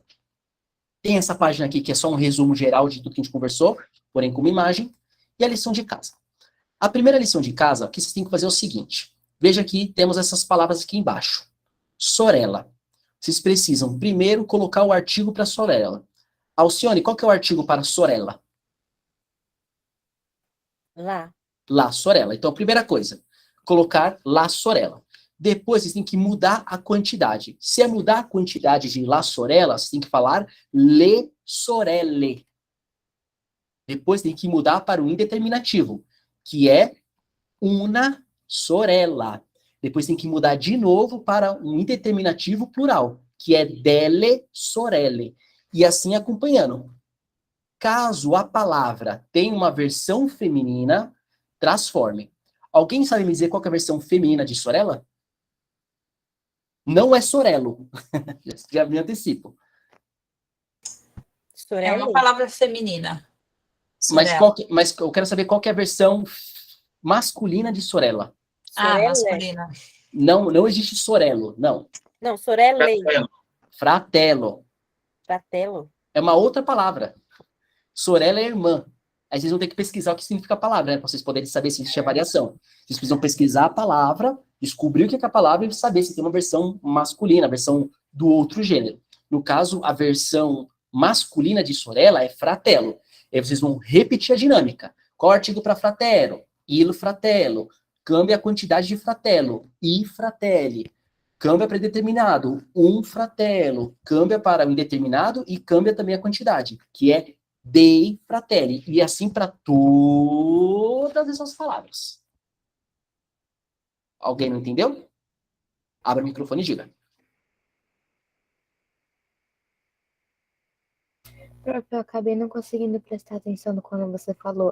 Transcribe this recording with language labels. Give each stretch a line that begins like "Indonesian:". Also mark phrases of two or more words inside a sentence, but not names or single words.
Portuguese: Tem essa página aqui, que é só um resumo geral de tudo que a gente conversou, porém com uma imagem, e a lição de casa. A primeira lição de casa, o que vocês têm que fazer é o seguinte. Veja que temos essas palavras aqui embaixo. Sorella. Vocês precisam primeiro colocar o artigo para sorella. Alcione, qual que é o artigo para sorella? Lá.
Italian: La sorella.
Portuguese: Então, a primeira coisa, colocar
Italian: la sorella.
Portuguese: Depois, vocês têm que mudar a quantidade. Se é mudar a quantidade de
Italian: la sorella,
Portuguese: vocês têm que falar
Italian: le sorelle.
Portuguese: Depois tem que mudar para o indeterminativo, que é
Italian: una sorella.
Portuguese: Depois tem que mudar de novo para um indeterminativo plural, que é
Italian: delle sorelle.
Portuguese: E assim acompanhando. Caso a palavra tenha uma versão feminina, transforme. Alguém sabe me dizer qual que é a versão feminina de sorella? Não é sorello. Já me antecipo. Sorella. É uma palavra feminina. Mas, Sorella. mas eu quero saber qual que é a versão masculina de sorella. Ah, Sorelle. masculina. Não existe sorello, não. Não, sorelle. Fratello. Fratello. É uma outra palavra. Sorella é irmã. Aí vocês vão ter que pesquisar o que significa a palavra, né? Para vocês poderem saber se existe a variação. Vocês precisam pesquisar a palavra, descobrir o que é a palavra e saber se tem uma versão masculina, a versão do outro gênero. No caso, a versão masculina de sorella é fratello. Aí vocês vão repetir a dinâmica. Qual é o artigo para fratello?
Italian: Il fratello.
Portuguese: Cambia a quantidade de fratello.
Italian: I fratelli.
Portuguese: Cambia para indeterminado. Um fratello. Cambia para o indeterminado e cambia também a quantidade, que é
Italian: dei fratelli.
Portuguese: E assim para todas essas palavras. Alguém não entendeu? Abra o microfone e diga. Prof, eu acabei não conseguindo prestar atenção no quando você falou.